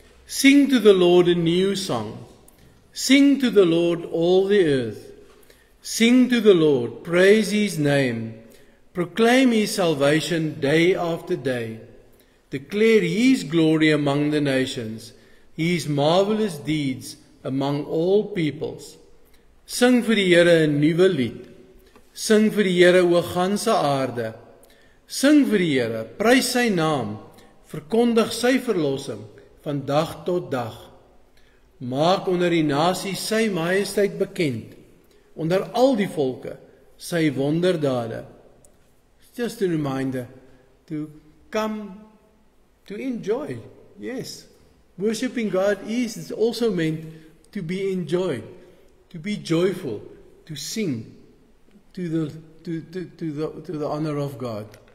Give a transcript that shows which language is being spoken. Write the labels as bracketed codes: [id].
[en] Sing to the Lord a new song. Sing to the Lord all the earth. Sing to the Lord, praise His name. Proclaim His salvation day after day. Declare His glory among the nations, His marvelous deeds among all peoples. [af] Sing vir die Here 'n nuwe lied. Sing vir die Here o ganse aarde. Sing vir die Here, prys sy naam, verkondig sy verlossing van dag tot dag. Maak onder die nasies sy majesteit bekend, onder al die volke sy wonderdade. [en] It's just a reminder to come to enjoy. Yes, worshiping God is also meant to be enjoyed, to be joyful, to sing to the honor of God.